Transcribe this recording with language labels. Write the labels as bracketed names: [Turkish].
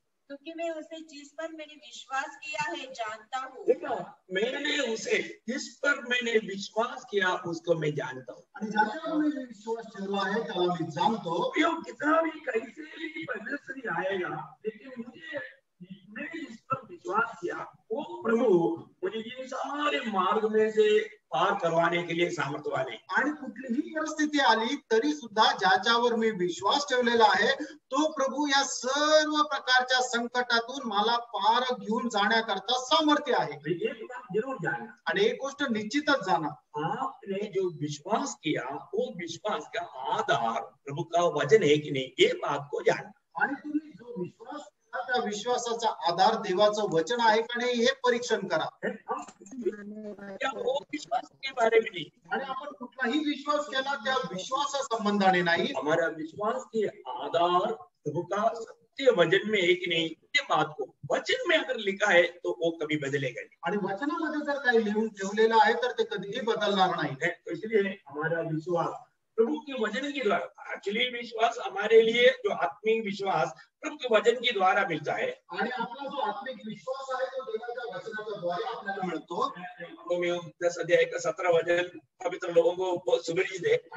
[Hindi] क्योंकि मैं उसे जिस पर मैंने विश्वास किया है जानता हूँ। देखा, मैंने उसे जिस पर मैंने विश्वास किया उसको मैं जानता हूँ। [Marathi] आणि ज्याच्यावर मी विश्वास ठेवला आहे त्याला मी जाणतो. [Hindi] यो कितना भी कैसे भी परिस्थिति आएगा, लेकिन मैं जिस पर विश्वास किया वो प्रभु मुझे ये सारे मार्ग में से पार करवाने के लिए सामर्थ्यवान है. [Marathi] आणि कुठलीही परिस्थिती आली तरी सुद्धा ज्याच्यावर मी विश्वास ठेवलेला आहे तो प्रभू या सर्व प्रकारच्या संकटातून मला पार घेऊन जाण्याकरता सामर्थ्य आहे. [Hindi] ये बात जरूर जानना. [Marathi] आणि एक गोष्ट निश्चितच जाणा, [Hindi] आपने जो विश्वास किया वो विश्वास का आधार प्रभु का वचन है कि नहीं, ये बात को जानना. [Marathi] आणि तुम्ही जो विश्वास केला त्या विश्वासाचा आधार देवाचं वचन आहे का नाही हे परीक्षण करा. [Hindi] क्या वो विश्वास के बारे में नहीं, [Marathi] आणि आपण कुठलाही विश्वास केला त्या विश्वासा संबंधाने नाही, [Hindi] हमारा विश्वास के आधार प्रभु का सत्य वचन में है कि नहीं, ये बात को वचन में अगर लिखा है तो वो कभी बदलेगा नहीं. [Marathi] आणि वचनामध्ये जर काही लिहून ठेवलेलं आहे तर ते कधीही बदलणार नाही. [Hindi] तो इसलिए हमारा विश्वास प्रभु के वचन के द्वारा, एक्चुअली विश्वास हमारे लिए जो आत्मिक विश्वास प्रभु के वचन के द्वारा मिलता है. [Marathi] आणि आपला जो आत्मिक विश्वास आहे तो देवाच्या वचनाच्या द्वारे आपल्याला मिळतो. [Hindi] रोमियो 10 अध्याय का 17 वचन पवित्र लोगों को बहुत सुपरिचित है.